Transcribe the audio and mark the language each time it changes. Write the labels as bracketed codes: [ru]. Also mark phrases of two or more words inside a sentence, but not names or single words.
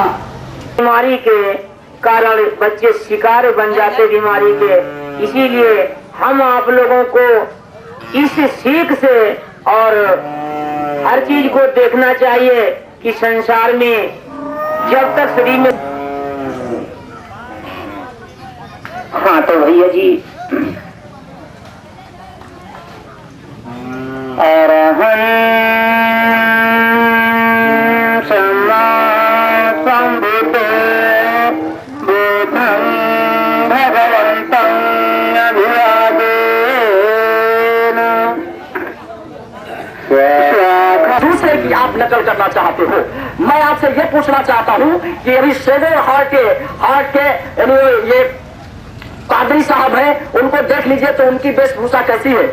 [hi] बीमारी के कारण बच्चे शिकार बन जाते बीमारी के, इसीलिए हम आप लोगों को इस सीख से और हर चीज को देखना चाहिए कि संसार में जब तक शरीर में। हाँ तो भैया जी, [pi] अरहं सम्मा संबुद्धो बुद्धं भगवन्तं अभिवादेन। [hi] दूसरे की आप नकल करना चाहते हो, मैं आपसे ये पूछना चाहता हूँ कि अभी सेवेर हार्ट के ये पादरी साहब हैं, उनको देख लीजिए तो उनकी वेशभूषा कैसी है।